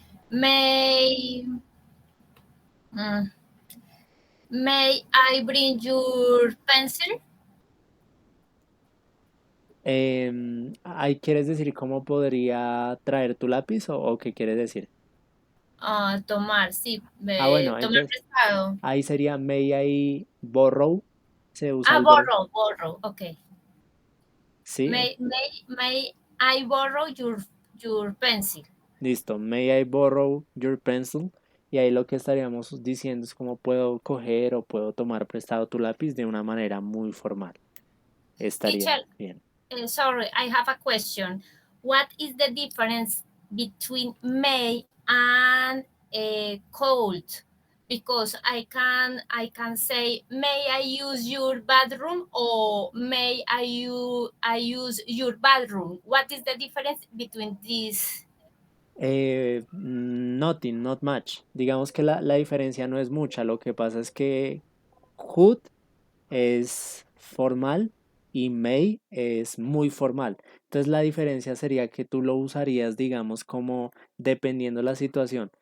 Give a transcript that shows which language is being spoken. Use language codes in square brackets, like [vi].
[en] May may I bring your pencil? [es] ¿Ahí quieres decir cómo podría traer tu lápiz o qué quieres decir? Tomar, sí, Bueno, tomar entonces prestado. ahí sería [en] may I borrow, [es] se usa el verbo, [en] Borrow, okay. [es] ¿sí? [en] May I borrow your pencil? Listo, may I borrow your pencil? [es] Y ahí lo que estaríamos diciendo es cómo puedo coger o puedo tomar prestado tu lápiz de una manera muy formal. Estaría [en] Teacher, [es] bien. [en] sorry, I have a question. What is the difference between may and cold? Because I can say, may I use your bathroom, or may I use your bathroom? What is the difference between these? Nothing, not much. [es] Digamos que la diferencia no es mucha. Lo que pasa es que could es formal y may es muy formal. Entonces la diferencia sería que tú lo usarías, digamos, como dependiendo la situación.